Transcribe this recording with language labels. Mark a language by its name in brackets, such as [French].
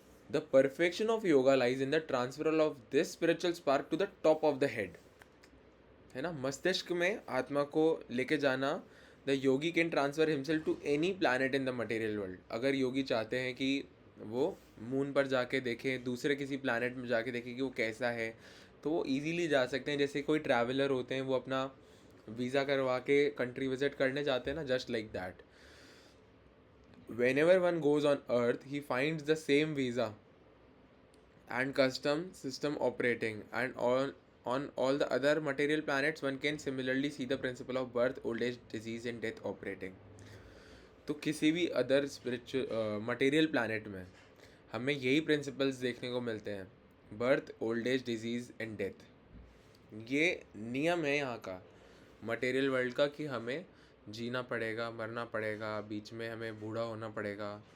[English] The perfection of yoga lies in the transfer of this spiritual spark to the top of the head, है ना। [Hindi] मस्तिष्क में आत्मा को लेके जाना। [English] The yogi can transfer himself to any planet in the material world. [Hindi] अगर योगी चाहते हैं कि वो मून पर जाके देखें, दूसरे किसी प्लानट में जाके देखें कि वो कैसा है, तो वो इजीली जा सकते हैं। जैसे कोई ट्रैवलर होते हैं, वो अपना वीज़ा करवा के कंट्री विजिट करने जाते हैं ना, [English] Just like that whenever one goes on earth he finds the same visa and custom system operating, and on all the other material planets one can similarly see the principle of birth, old age, disease and death operating. [Hindi] तो किसी भी other spiritual material planet में हमें यही principles देखने को मिलते हैं, [English] Birth, old age, disease and death. [Hindi] ये नियम है यहाँ का मटेरियल वर्ल्ड का कि हमें जीना पड़ेगा, मरना पड़ेगा, बीच में हमें बूढ़ा होना पड़ेगा।